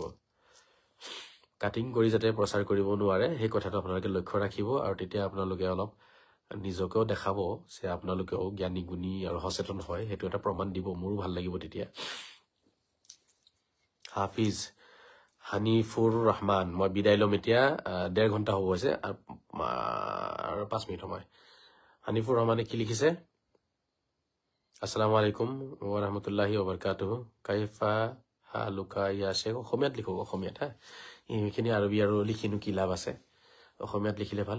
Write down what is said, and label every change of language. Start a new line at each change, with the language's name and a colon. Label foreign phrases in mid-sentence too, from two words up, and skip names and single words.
Assamese: কাটিং কৰি যাতে প্ৰচাৰ কৰিব নোৱাৰে সেই কথাটো আপোনালোকে লক্ষ্য ৰাখিব, আৰু তেতিয়া আপোনালোকে অলপ নিজকেও দেখাব যে আপোনালোকেও জ্ঞানী গুণী আৰু সচেতন হয়, সেইটো এটা প্ৰমাণ দিব, মোৰো ভাল লাগিব তেতিয়া। হাফিজ হানিফুৰ ৰহমান, মই বিদায় ল'ম এতিয়া, 1.5 ঘণ্টা হ'ব হৈছে আৰু 5 মিনিট সময়। হানিফুৰ ৰহমানে কি লিখিছে?
Arabic: السلام عليكم ورحمة الله وبركاته كيف حالك يا شيخ.
Assamese: অসমীয়াত লিখো, অসমীয়াত। হা, এইখিনি আৰবী আৰু লিখিনো কি লাভ আছে, অসমীয়াত লিখিলে ভাল।